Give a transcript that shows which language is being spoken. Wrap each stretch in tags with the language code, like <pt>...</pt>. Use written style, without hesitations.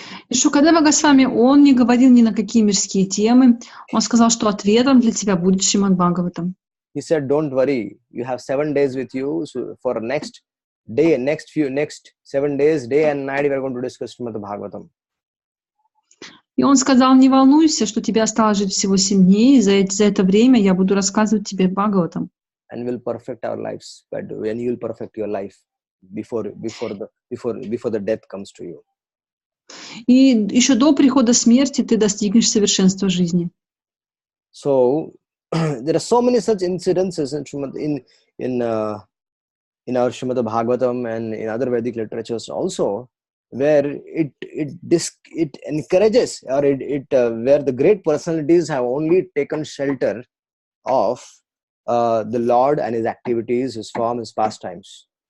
<ru>И Шукадева Госвами, он не говорил ни на какие мирские темы. Он сказал, что ответом для тебя будет Шримад Бхагаватам.</ru> <en>He said, don't worry. You have 7 days with you. So for next 7 days, day and night, we are going to discuss Srimad Bhagavatam.</en> <ru>И он сказал, не волнуйся, что тебе осталось жить всего 7 дней, и за это время я буду рассказывать тебе Бхагаватам.</ru> <en>And we'll perfect our lives, but when you will perfect your life before the death comes to you.</en> <ru>И еще до прихода смерти ты достигнешь совершенства жизни.</ru> <en>So there are so many such incidences in our Srimad Bhagavatam and in other Vedic literatures also, where it encourages, or where the great personalities have only taken shelter of the Lord and his activities, his form, his pastimes.</en>